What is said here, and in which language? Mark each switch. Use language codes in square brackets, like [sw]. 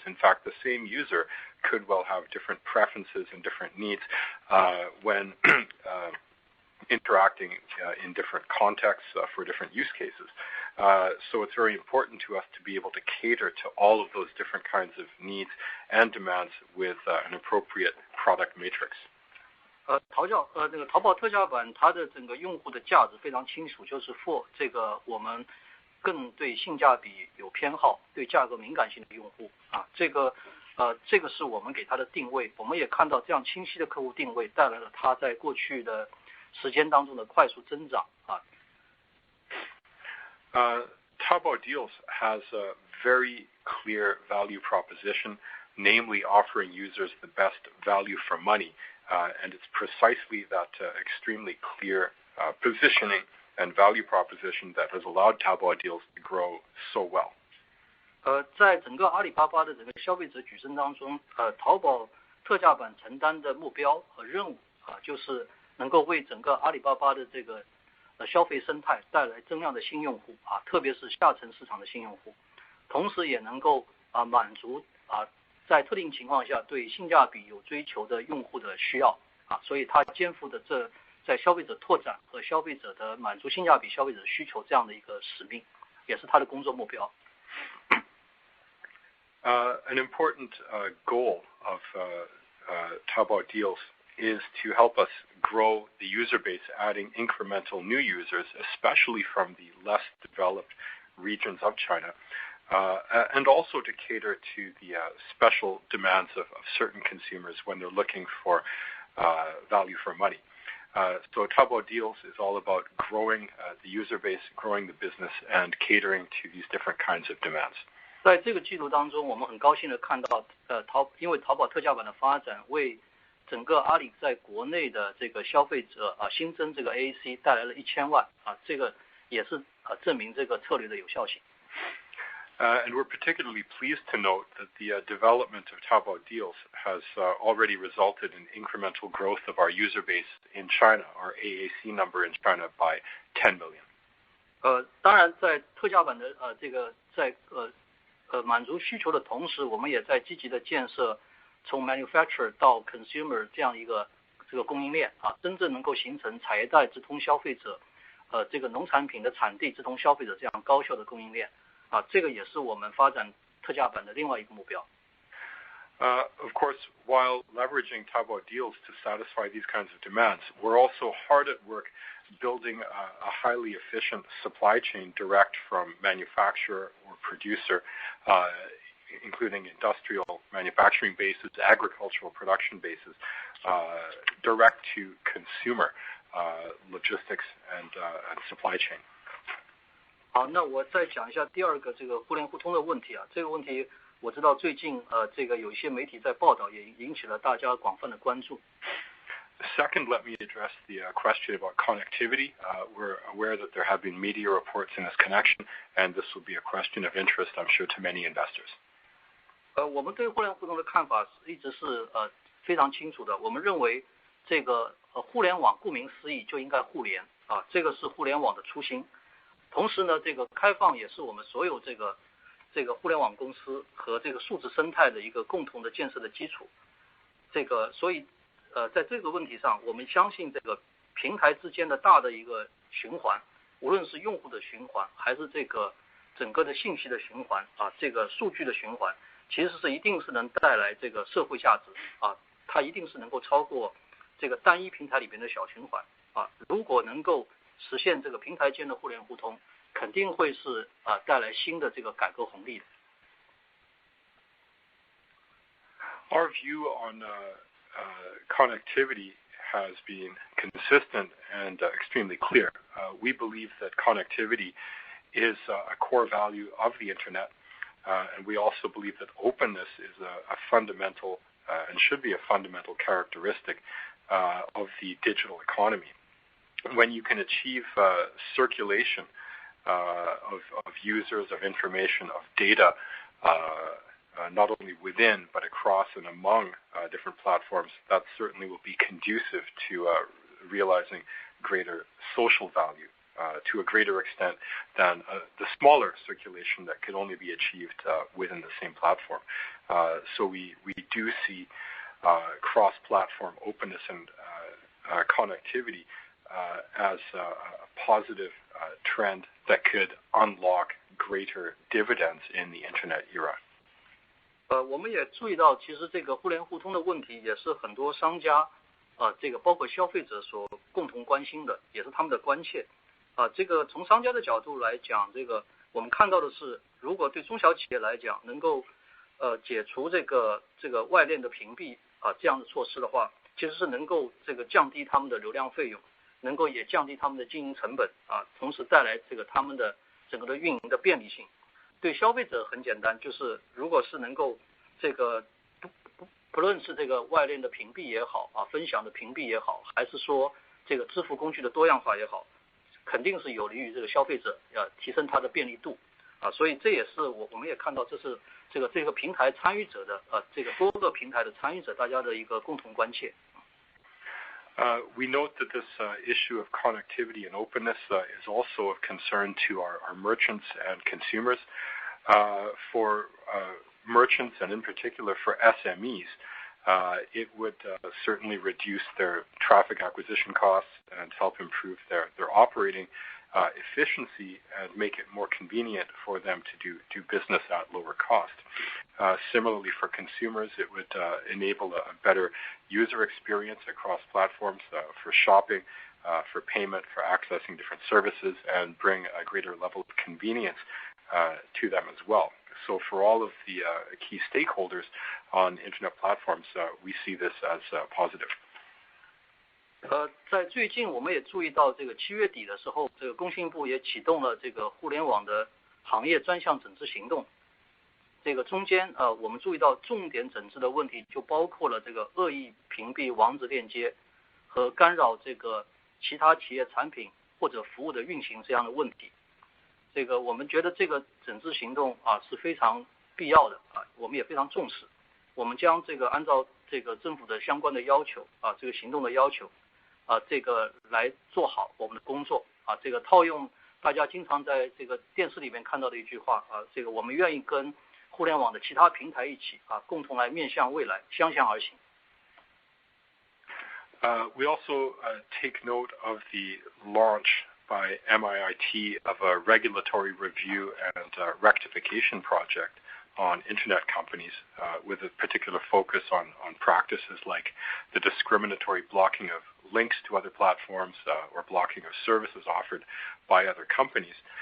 [en] In fact, the same user could well have different preferences and different needs when interacting in different contexts for different use cases. So it's very important to us to be able to cater to all of those different kinds of needs and demands with an appropriate product matrix. [zh] 淘宝特价版它的整个用户的价值非常清楚，就是 [en] for [zh] 这个我们更对性价比有偏好，对价格敏感性的用户这个是我们给它的定位。我们也看到这样清晰的客户定位带来了它在过去的时间当中的快速增长 [en] Taobao Deals has a very clear value proposition, namely offering users the best value for money, and it's precisely that extremely clear positioning and value proposition that has allowed Taobao Deals to grow so well. [zh] 在整个阿里巴巴的整个消费者矩阵当中淘宝特价版承担的目标和任务就是能够为整个阿里巴巴的这个消费生态带来增量的新用户特别是下沉市场的新用户，同时也能够满足在特定情况下对性价比有追求的用户的需要所以它肩负的这在消费者拓展和消费者的满足性价比消费者需求这样的一个使命，也是他的工作目标。 [en] An important goal of Taobao Deals is to help us grow the user base, adding incremental new users, especially from the less developed regions of China, and also to cater to the special demands of certain consumers when they're looking for value for money. So Taobao Deals is all about growing the user base, growing the business, and catering to these different kinds of demands. [zh] 在这个季度当中，我们很高兴的看到，因为淘宝特价版的发展，为整个阿里在国内的这个消费者新增这个 AAC 带来了1000万这个也是证明这个策略的有效性。 [en] And we're particularly pleased to note that the development of Taobao Deals has already resulted in incremental growth of our user base in China, our AAC number in China by 10 million. [zh] 当然，在特价版的这个在满足需求的同时，我们也在积极的建设从 [en] manufacturer [zh] 到 [en] consumer [zh] 这样一个这个供应链真正能够形成产业带直通消费者，这个农产品的产地直通消费者这样高效的供应链。这个也是我们发展特价版的另外一个目标。 [en] Of course, while leveraging Taobao Deals to satisfy these kinds of demands, we're also hard at work building a highly efficient supply chain direct from manufacturer or producer, including industrial manufacturing bases, agricultural production bases, direct to consumer logistics and supply chain. [zh] 好，那我再讲一下第二个这个互联互通的问题这个问题我知道最近这个有一些媒体在报道，也引起了大家广泛的关注。 [en] Second, let me address the question about connectivity. We're aware that there have been media reports in this connection, and this will be a question of interest, I'm sure, to many investors. [zh] 我们对互联互通的看法一直是非常清楚的。我们认为这个互联网顾名思义就应该互联这个是互联网的初心。同时呢，这个开放也是我们所有这个互联网公司和这个数字生态的一个共同的建设的基础。所以在这个问题上，我们相信这个平台之间的大的一个循环，无论是用户的循环，还是这个整个的信息的循环这个数据的循环，其实是一定是能带来这个社会价值它一定是能够超过这个单一平台里边的小循环如果能够实现这个平台间的互联互通，肯定会是带来新的这个改革红利的。 [en] Our view on connectivity has been consistent and extremely clear. We believe that connectivity is a core value of the Internet, and we also believe that openness is a fundamental and should be a fundamental characteristic of the digital economy. When you can achieve circulation of users, of information, of data, not only within but across and among different platforms, that certainly will be conducive to realizing greater social value to a greater extent than the smaller circulation that could only be achieved within the same platform. So we do see cross-platform openness and connectivity as a positive trend that could unlock greater dividends in the Internet era. [zh] 我们也注意到，其实这个互联互通的问题也是很多商家这个包括消费者所共同关心的，也是他们的关切这个从商家的角度来讲，这个我们看到的是，如果对中小企业来讲能够解除这个外链的屏蔽这样的措施的话，其实是能够这个降低他们的流量费用，能够也降低他们的经营成本同时带来这个他们的整个的运营的便利性。对消费者很简单，就是如果是能够这个不论是这个外链的屏蔽也好分享的屏蔽也好，还是说这个支付工具的多样化也好，肯定是有利于这个消费者提升它的便利度所以这也是我们也看到，这是这个平台参与者的这个多个平台的参与者大家的一个共同关切。 [en] We note that this issue of connectivity and openness is also of concern to our merchants and consumers. For merchants and in particular for SMEs, it would certainly reduce their traffic acquisition costs and help improve their operating efficiency and make it more convenient for them to do business at lower cost. Similarly, for consumers, it would enable a better user experience across platforms for shopping, for payment, for accessing different services, and bring a greater level of convenience to them as well. So for all of the key stakeholders on internet platforms, we see this as positive. [zh] 在最近我们也注意到，这个7月底的时候，这个工信部也启动了这个互联网的行业专项整治行动。这个中间我们注意到重点整治的问题就包括了这个恶意屏蔽网址链接和干扰这个其他企业产品或者服务的运行这样的问题。这个我们觉得这个整治行动是非常必要的我们也非常重视。我们将这个按照这个政府的相关的要求这个行动的要求这个来做好我们的工作这个套用大家经常在这个电视里面看到的一句话这个我们愿意跟互联网的其他平台一起共同来面向未来，相向而行。 [en] We also take note of the launch by MIIT of a regulatory review and rectification project on internet companies with a particular focus on practices like the discriminatory blocking of links to other platforms or blocking of services offered by other companies.